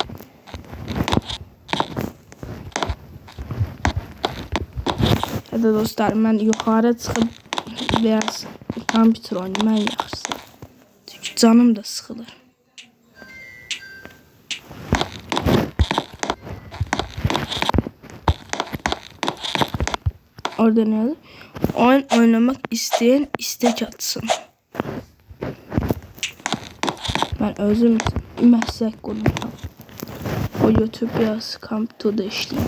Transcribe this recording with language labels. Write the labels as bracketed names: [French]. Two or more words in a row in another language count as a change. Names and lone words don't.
[Azerbaijani] Hadi dostlar, mən yuxarı çıxıb biraz kompüter oynayım ən yaxşısı. Çünki canım da sıxılır. Orada ne yazır? [Turkish] Oyun oynamak isteyen istek atsın. [Azerbaijani] Ben özüm məslək qurmuşam. O YouTube biraz kompüterdə işləyim.